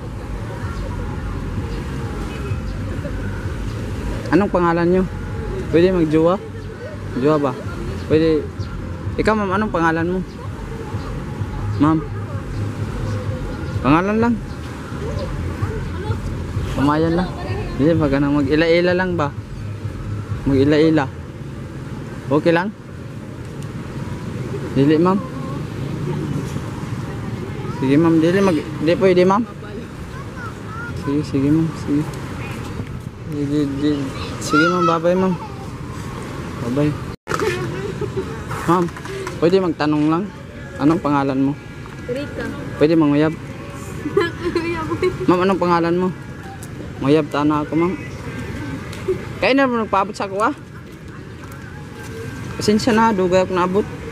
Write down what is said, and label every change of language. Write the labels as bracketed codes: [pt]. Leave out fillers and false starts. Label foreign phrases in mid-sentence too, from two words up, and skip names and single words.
[tl] Anong pangalan niyo? Pwede mag-jowa? Jowa ba? Pwede. Ikaw ma'am, anong pangalan mo? Ma'am, pangalan lang. Kamayan lang. [ceb] Hindi ba ganang mag-ila-ila lang ba? [tl] Mag-ila-ila. Okay lang? [ceb] Dili ma'am. Sige ma'am, di pwede ma'am. Sige ma'am, sige. Sige ma'am, bye-bye ma'am. Bye-bye. [tl] Ma'am, pwede magtanong lang. Anong pangalan mo? Rika. [ceb] Pwede manguyab? [tl] Ma'am, anong pangalan mo? [ceb] Manguyab na ako ma'am. Kaya na mo nagpaabot sa ako ah. [tl] Pasensya na, [ceb] dugay ako naabot.